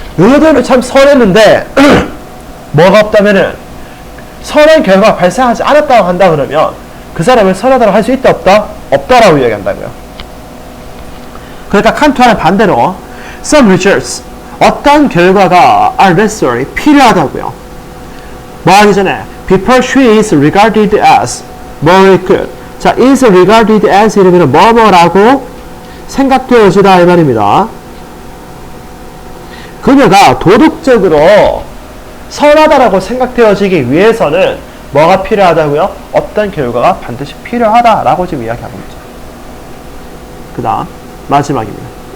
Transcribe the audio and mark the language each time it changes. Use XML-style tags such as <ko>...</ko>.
<ko>의도는 참 선했는데 뭐가 없다면은 선한 결과가 발생하지 않았다고 한다 그러면 그 사람은 선하다고 할 수 있다 없다? 없다라고 이야기한다고요. 그러니까 칸트와는 반대로</ko> <en>some results</en> <ko>어떤 결과가</ko> <en>are necessary</en> <ko>필요하다고요. 뭐 하기 전에</ko> <en>before she is regarded as moral good.</en> <ko>자, is regarded as 이러면 뭐뭐라고 생각되어지다 이 말입니다. 그녀가 도덕적으로 선하다라고 생각되어지기 위해서는 뭐가 필요하다고요? 어떤 결과가 반드시 필요하다라고 지금 이야기하고 있죠. 그 다음 마지막입니다.</ko>